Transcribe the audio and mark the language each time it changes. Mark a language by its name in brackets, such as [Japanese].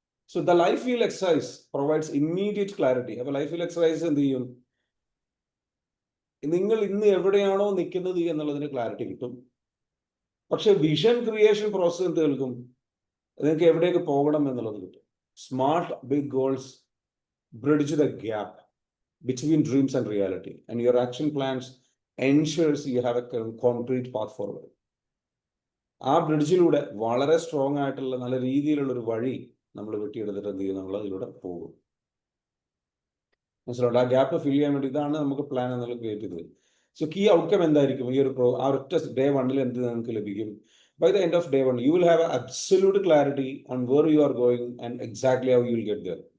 [English] So the life wheel exercise provides immediate clarity. [Malayalam] അപ്പോൾ life wheel exercise എന്ത് ചെയ്യും? നിങ്ങൾ ഇന്ന് എവിടെയാണോ നിൽക്കുന്നത് എന്നുള്ളതിന് ക്ലാരിറ്റി കിട്ടും. പക്ഷെ വിഷൻ ക്രിയേഷൻ പ്രോസസ് എന്ത് കേൾക്കും? നിങ്ങൾക്ക് എവിടേക്ക് പോകണം എന്നുള്ളത് കിട്ടും. [English] Smart big goals bridge the gap between dreams and reality, and your action plans ensures you have a concrete path forward. [Malayalam] ആ ബ്രിഡ്ജിലൂടെ വളരെ സ്ട്രോങ് ആയിട്ടുള്ള നല്ല രീതിയിലുള്ള ഒരു വഴി നമ്മൾ വെട്ടിയെടുത്തിട്ട് എന്ത് ചെയ്യും? നമ്മൾ അതിലൂടെ പോകും. മനസ്സിലുണ്ട്? ആ ഗ്യാപ്പ് ഫിൽ ചെയ്യാൻ വേണ്ടി ഇതാണ് നമുക്ക് പ്ലാൻ എന്നുള്ള ക്രിയേറ്റ് ചെയ്തത്. [English] so key outcome [Malayalam] എന്തായിരിക്കും? ഈ ഒരു ആ ഒറ്റ ഡേ 1 എന്ത് നിങ്ങൾക്ക് ലഭിക്കും? [English] By the end of day 1 you will have absolute clarity on where you are going and exactly how you will get there.